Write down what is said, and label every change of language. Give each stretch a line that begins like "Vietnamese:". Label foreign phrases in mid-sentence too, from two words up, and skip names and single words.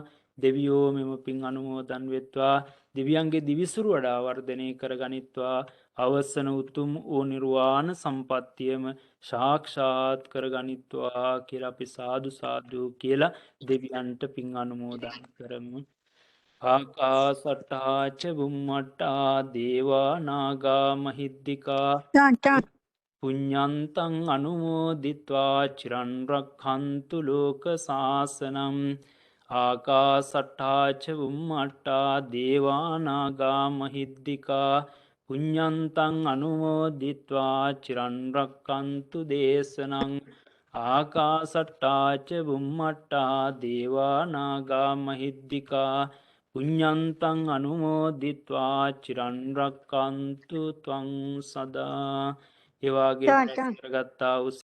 Sinhala: දෙවියෝ මෙම පින් අනුමෝදන් වෙත්වා දිව්‍යන්ගේ දිවිසුරු වඩා වර්ධනය කර ගනිත්වා අවසන උතුම් වූ නිර්වාණ සම්පත්තියම සාක්ෂාත් කර ගනිත්වා කියලා අපි සාදු සාදු කියලා දෙවියන්ට පින් අනුමෝදන් කරමු.
Pali: ආකාසට්ටාච බුම්මට්ටා දේවා නාග මහිද්దికා පුඤ්ඤන්තං අනුමෝදිත්වා චිරන් රක්ඛන්තු ලෝක සාසනං. ආකාසට්ටාච බුම්මට්ටා දේවා නාග මහිද්దికා පුඤ්ඤන්තං අනුමෝදිත්වා චිරන් රක්ඛන්තු දේශනං. ආකාසට්ටාච බුම්මට්ටා දේවා නාග මහිද්దికා පුඤ්ඤන්තං අනුමෝදිත්වා චිරන් රක්ඛන්තු ත්වං සදා.
Sinhala: ඒ වාගේ කරගත්තා වූ